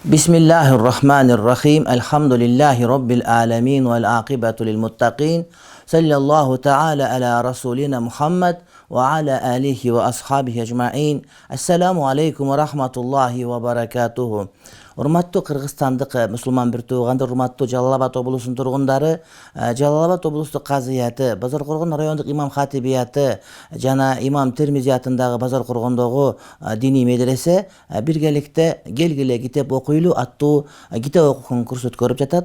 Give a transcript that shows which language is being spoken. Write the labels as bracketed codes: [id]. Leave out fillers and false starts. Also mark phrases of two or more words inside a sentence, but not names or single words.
[ar] بسم الله الرحمن الرحيم الحمد لله رب العالمين والعاقبة للمتقين. صلى الله تعالى على رسولنا محمد وعلى آله وأصحابه أجمعين. السلام عليكم ورحمة الله وبركاته. [ky] Урматтуу кыргызстандык мусулман бир туугандар, урматтуу Жалал Абад облусунун тургундары, Жалал Абад облустук казыяты, Базар Коргон райондук имам хатибияты жана имам Термизи атындагы Базар Коргондогу диний медресе биргеликте келгиле китеп окуйлу аттуу китеп окуу конкурсу өткөрүп жатат.